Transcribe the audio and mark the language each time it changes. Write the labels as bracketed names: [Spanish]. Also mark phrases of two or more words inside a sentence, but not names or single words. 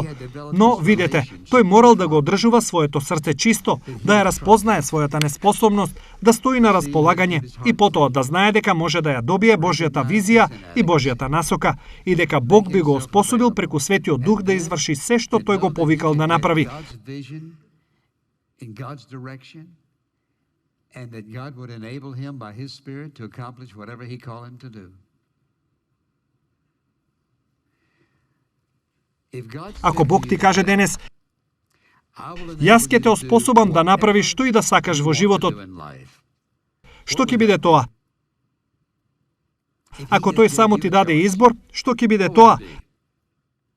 [Macedonian] Но видете, тој морал да го одржува своето срце чисто, да ја разпознае својата неспособност, да стои на располагање и потоа да знае дека може да ја добие Божјата визија и Божјата насока и дека Бог би го оспособил преку Светиот Дух да изврши се што тој го повикал да направи. [English] And that God would enable him by his Spirit to accomplish whatever he called him to do. [Macedonian] Ако Бог ти каже денес, јас ќе те оспособам да направиш што и да сакаш во животот, што ќе биде тоа? Ако тој само ти даде избор, што ќе биде тоа?